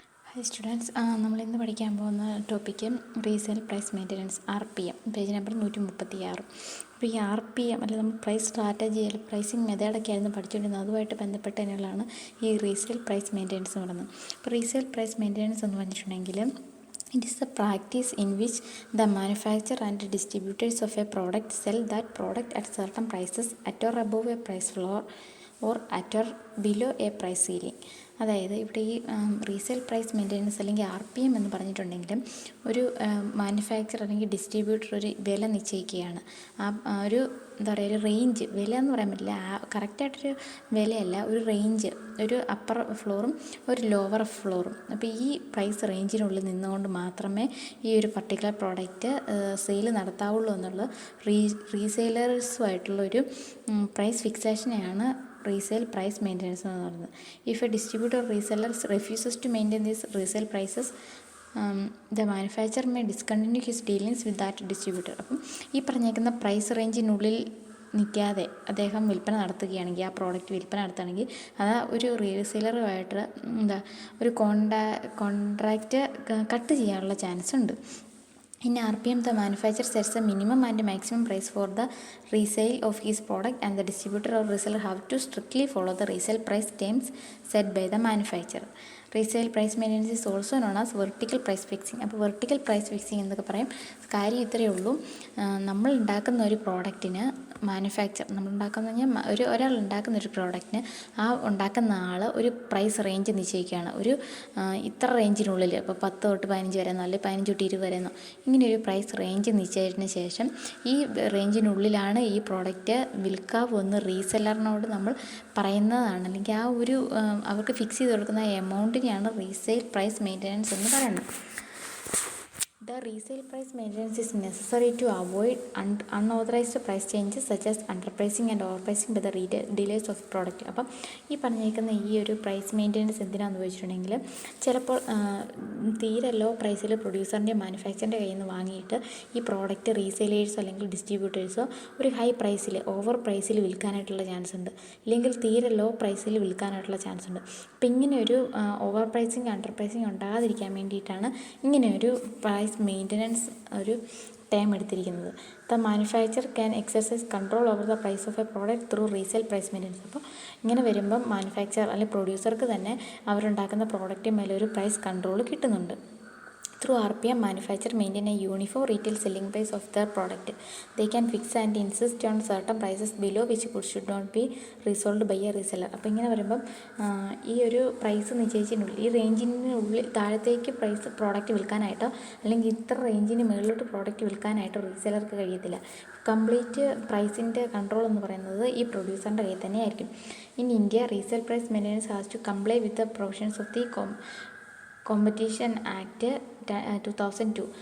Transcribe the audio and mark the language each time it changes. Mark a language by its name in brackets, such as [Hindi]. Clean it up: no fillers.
[Malayalam] Hi students, നമ്മളിന്ന് പഠിക്കാൻ പോകുന്ന topic resale price maintenance RPM, page number 136. അപ്പോൾ ഈ RPM അല്ലെങ്കിൽ നമ്മൾ പ്രൈസ് സ്ട്രാറ്റജി അല്ലെങ്കിൽ പ്രൈസിങ് മെത്തേഡൊക്കെ ആയിരുന്നു പഠിച്ചുകൊണ്ടിരുന്നത്. അതുമായിട്ട് ബന്ധപ്പെട്ട തന്നെയുള്ളതാണ് ഈ റീസെയിൽ പ്രൈസ് മെയിൻ്റനൻസ് എന്ന് പറയുന്നത്. അപ്പോൾ റീസെയിൽ പ്രൈസ് മെയിൻ്റനൻസ് എന്ന് പറഞ്ഞിട്ടുണ്ടെങ്കിൽ [English] it is the practice in which the manufacturer and distributors of a product sell that product at certain prices at or above a price floor or at or below a price ceiling. [Malayalam] അതായത് ഇവിടെ ഈ resale price maintenance അല്ലെങ്കിൽ RPM എന്ന് പറഞ്ഞിട്ടുണ്ടെങ്കിലും ഒരു manufacture അല്ലെങ്കിൽ distributor ഒരു വില നിശ്ചയിക്കുകയാണ്. ഒരു എന്താ പറയുക, ഒരു റേഞ്ച്, വില എന്ന് പറയാൻ പറ്റില്ല, കറക്റ്റായിട്ടൊരു വിലയല്ല, ഒരു റേഞ്ച്, ഒരു അപ്പർ ഫ്ലോറും ഒരു ലോവർ ഫ്ലോറും. അപ്പോൾ ഈ പ്രൈസ് റേഞ്ചിനുള്ളിൽ നിന്നുകൊണ്ട് മാത്രമേ ഈ ഒരു പർട്ടിക്കുലർ പ്രോഡക്റ്റ് സെയിൽ നടത്താവുള്ളൂ എന്നുള്ള റീസെയിലേഴ്സുമായിട്ടുള്ളൊരു പ്രൈസ് ഫിക്സേഷനെയാണ് റീസെയിൽ പ്രൈസ് മെയിൻ്റനൻസ് എന്ന് പറയുന്നത്. [English] If a distributor reseller refuses to maintain these resale prices, the manufacturer may discontinue his dealings with that distributor. [Malayalam] അപ്പം ഈ പറഞ്ഞേക്കുന്ന പ്രൈസ് റേഞ്ചിനുള്ളിൽ നിൽക്കാതെ അദ്ദേഹം വിൽപ്പന നടത്തുകയാണെങ്കിൽ, ആ പ്രോഡക്റ്റ് വിൽപ്പന നടത്തുകയാണെങ്കിൽ, അത് ഒരു റീസെയിലറുമായിട്ട് ഒരു കോൺട്രാക്റ്റ് കട്ട് ചെയ്യാനുള്ള ചാൻസ് ഉണ്ട്. [English] In RPM, the manufacturer sets a minimum and maximum price for the resale of his product, and the distributor or reseller have to strictly follow the resale price terms set by the manufacturer. Resale price maintenance is also known as vertical price fixing. [Malayalam] അപ്പോൾ vertical price fixing എന്നൊക്കെ പറയും. കാര്യം ഇത്രയേ ഉള്ളൂ, നമ്മൾ ഉണ്ടാക്കുന്ന ഒരു പ്രോഡക്റ്റിന് നമ്മൾ ഉണ്ടാക്കുന്ന കഴിഞ്ഞാൽ ഒരാൾ ഉണ്ടാക്കുന്ന ഒരു പ്രോഡക്റ്റിന് ആ ഉണ്ടാക്കുന്ന ആൾ ഒരു പ്രൈസ് റേഞ്ച് നിശ്ചയിക്കുകയാണ്. ഒരു ഇത്ര റേഞ്ചിനുള്ളിൽ, ഇപ്പോൾ 10 തൊട്ട് 15 വരെയെന്നോ അല്ലെങ്കിൽ 15 തൊട്ട് 20 വരെയെന്നോ ഇങ്ങനെ ഒരു പ്രൈസ് റേഞ്ച് നിശ്ചയിച്ചതിന് ശേഷം ഈ റേഞ്ചിനുള്ളിലാണ് ഈ പ്രോഡക്റ്റ് വിൽക്കാവെന്ന് റീസെല്ലറിനോട് നമ്മൾ പറയുന്നതാണ്. അല്ലെങ്കിൽ ആ ഒരു അവർക്ക് ഫിക്സ് ചെയ്ത് കൊടുക്കുന്ന എമൗണ്ടിനെയാണ് റീസെയിൽ പ്രൈസ് മെയിൻ്റനൻസ് എന്ന് പറയുന്നത്. [English] The resale price maintenance is necessary to avoid unauthorized price changes such as underpricing and overpricing by the dealers of product. [Malayalam] അപ്പം ഈ പറഞ്ഞിരിക്കുന്ന ഈ ഒരു പ്രൈസ് മെയിൻ്റനൻസ് എന്തിനാണെന്ന് ചോദിച്ചിട്ടുണ്ടെങ്കിൽ, ചിലപ്പോൾ തീരെ ലോ പ്രൈസിൽ പ്രൊഡ്യൂസറിൻ്റെ മാനുഫാക്ചറിൻ്റെ കയ്യിൽ നിന്ന് വാങ്ങിയിട്ട് ഈ പ്രോഡക്റ്റ് റീസെയിലേഴ്സോ അല്ലെങ്കിൽ ഡിസ്ട്രിബ്യൂട്ടേഴ്സോ ഒരു ഹൈ പ്രൈസിൽ, ഓവർ പ്രൈസിൽ വിൽക്കാനായിട്ടുള്ള ചാൻസ് ഉണ്ട്, ഇല്ലെങ്കിൽ തീരെ ലോ പ്രൈസിൽ വിൽക്കാനായിട്ടുള്ള ചാൻസ് ഉണ്ട്. അപ്പം ഇങ്ങനെ ഒരു ഓവർ പ്രൈസിങ്, അണ്ടർ പ്രൈസിങ് ഉണ്ടാകാതിരിക്കാൻ വേണ്ടിയിട്ടാണ് ഇങ്ങനെ ഒരു പ്രൈസ് മെയിൻ്റനൻസ് ഒരു ടൈം എടുത്തിരിക്കുന്നത്. [English] The manufacture can exercise control over the price of a product through resale price maintenance. [Malayalam] അപ്പോൾ ഇങ്ങനെ വരുമ്പം മാനുഫാക്ചർ അല്ലെങ്കിൽ പ്രൊഡ്യൂസർക്ക് തന്നെ അവരുണ്ടാക്കുന്ന പ്രോഡക്റ്റ് മേലെ ഒരു പ്രൈസ് കൺട്രോൾ കിട്ടുന്നുണ്ട്. [English] Through RPM, manufacturer maintain a uniform retail selling price of their product. They can fix and insist on certain prices below which goods should not be resold by a reseller. [Malayalam] അപ്പോൾ ഇങ്ങനെ വരുമ്പം ഈ ഒരു price നിശ്ചയിച്ചിട്ടുള്ളിൽ, ഈ റേഞ്ചിനുള്ളിൽ താഴത്തേക്ക് price product വിൽക്കാനായിട്ടോ അല്ലെങ്കിൽ ഇത്ര റേഞ്ചിന് മുകളിലോട്ട് പ്രോഡക്റ്റ് വിൽക്കാനായിട്ടോ റീസെല്ലർക്ക് കഴിയത്തില്ല. കംപ്ലീറ്റ് പ്രൈസിൻ്റെ കൺട്രോൾ എന്ന് പറയുന്നത് ഈ പ്രൊഡ്യൂസറിൻ്റെ കയ്യിൽ തന്നെ ആയിരിക്കും. [English] In India, resale price maintenance has to comply with the provisions of the competition act 2002.